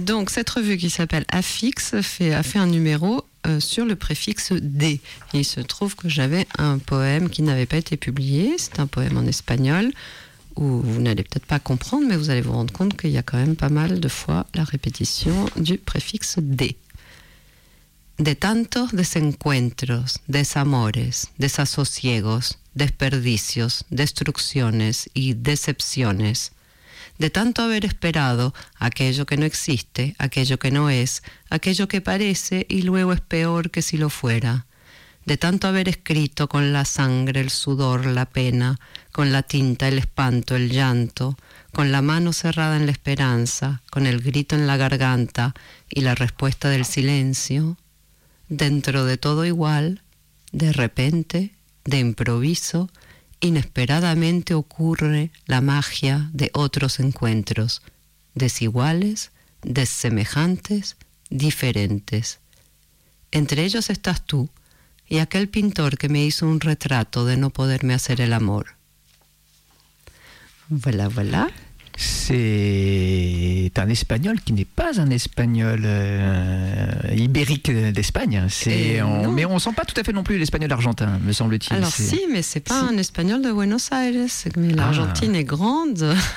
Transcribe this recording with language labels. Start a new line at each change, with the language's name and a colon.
French: Donc, cette revue qui s'appelle Affix a fait un numéro sur le préfixe D. Il se trouve que j'avais un poème qui n'avait pas été publié. C'est un poème en espagnol où vous n'allez peut-être pas comprendre, mais vous allez vous rendre compte qu'il y a quand même pas mal de fois la répétition du préfixe D.
Spanish: De tantos desencuentros, desamores, desasosiegos, desperdicios, destrucciones y decepciones. De tanto haber esperado aquello que no existe, aquello que no es, aquello que parece y luego es peor que si lo fuera. De tanto haber escrito con la sangre, el sudor, la pena, con la tinta, el espanto, el llanto, con la mano cerrada en la esperanza, con el grito en la garganta y la respuesta del silencio... Dentro de todo igual, de repente, de improviso, inesperadamente ocurre la magia de otros encuentros, desiguales, dessemejantes, diferentes. Entre ellos estás tú y aquel pintor que me hizo un retrato de no poderme hacer el amor.
French: Voilà, voilà. C'est un espagnol qui n'est pas un espagnol ibérique d'Espagne. Mais on ne sent pas tout à fait non plus l'espagnol argentin, me semble-t-il. Alors si, mais ce n'est pas un espagnol de Buenos Aires. Mais l'Argentine est grande.